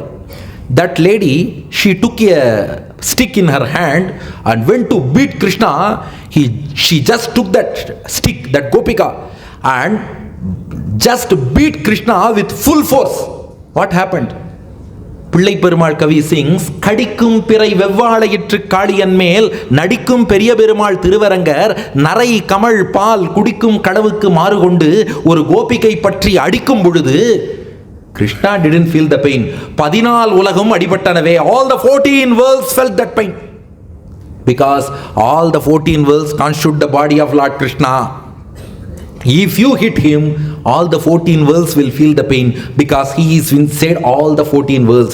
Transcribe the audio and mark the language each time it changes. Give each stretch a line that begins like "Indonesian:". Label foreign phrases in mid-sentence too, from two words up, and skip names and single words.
English: That lady, she took a stick in her hand and went to beat Krishna. She just took that stick, that Gopika, and just beat Krishna with full force. What happened? Pillai Perumal Kavi sings,
Tamil: கடிக்கும் பிறை வெவ்வளையிற்று காளியன் மேல், நடிக்கும் பெரிய பெருமாள் திருவரங்கர், நறை கமழ் பால், குடிக்கும் கடவுக்கு மறுகொண்டு, ஒரு கோபிகை பற்றி அடிக்கும் பொழுது.
English: Krishna didn't feel the pain.
Tamil: பதினான்கு உலகும் அடிபட்டனவே,
English: all the 14 worlds felt that pain. Because all the 14 worlds constitute the body of Lord Krishna. If you hit him, all the 14 worlds will feel the pain, because he is inside all the 14 worlds.